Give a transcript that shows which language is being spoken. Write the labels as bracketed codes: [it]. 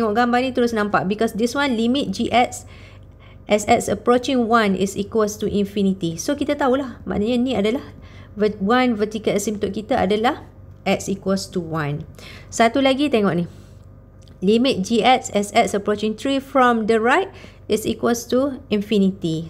[ms] Tengok gambar ni terus nampak, [en] because this one limit gx as x approaching 1 is equals to infinity. [ms] So kita tahulah, maknanya ni adalah one vertical asymptote kita adalah x equals to 1. Satu lagi tengok ni. [en] Limit gx as x approaching 3 from the right is equals to infinity.